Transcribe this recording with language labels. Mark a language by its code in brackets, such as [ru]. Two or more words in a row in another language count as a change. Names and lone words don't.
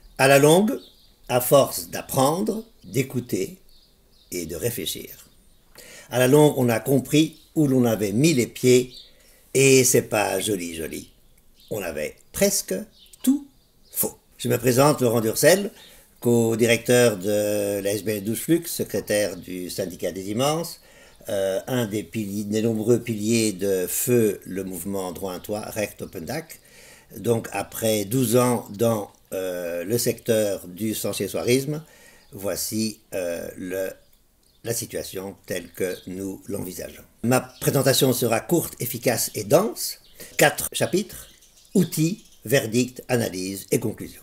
[fr] À la longue, à force d'apprendre, d'écouter et de réfléchir, à la longue, on a compris où l'on avait mis les pieds et c'est pas joli, joli. On avait presque tout faux. Je me présente, Laurent Durcel, co-directeur de la SBL 12 Flux, secrétaire du syndicat des immenses, un des nombreux piliers de feu le mouvement droit à toi, [nl] Recht op een dak. [fr] Donc après 12 ans dans le secteur du sans-chez-soirisme, voici la situation telle que nous l'envisageons. Ma présentation sera courte, efficace et dense. 4 chapitres, outils, verdict, analyse et conclusion.